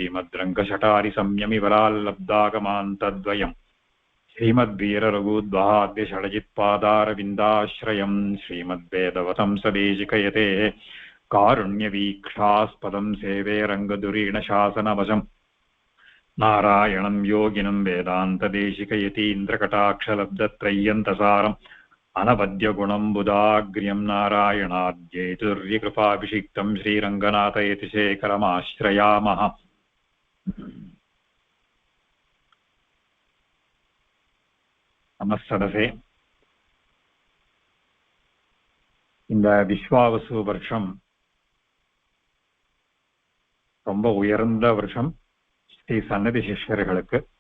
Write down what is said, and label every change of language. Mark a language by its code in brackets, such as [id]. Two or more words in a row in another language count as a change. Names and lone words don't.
[sa] श्रीमद्रङ्गशटारिसंयमिवराल्लब्धागमान्तद्वयं श्रीमद्वीररघुद्वाद्यषडजित्पादारविन्दाश्रयं श्रीमद्वेदवतं सदेशिकयतेः कारुण्यवीक्षास्पदं सेवे रङ्गधुरीणशासनवशं नारायणं योगिनं वेदान्तदेशिकयतीन्द्रकटाक्षलब्धत्रय्यन्तसारम् अनवद्यगुणं बुधाग्र्यं नारायणाद्यैतुर्यकृपाभिषिक्तं श्रीरङ्गनाथयतिशेखरमाश्रयामः। [ta] நமஸ்ததே. இந்த விஸ்வாவசு வருஷம் ரொம்ப உயர்ந்த வருஷம் ஸ்ரீ சன்னதி சிஷ்யர்களுக்கு.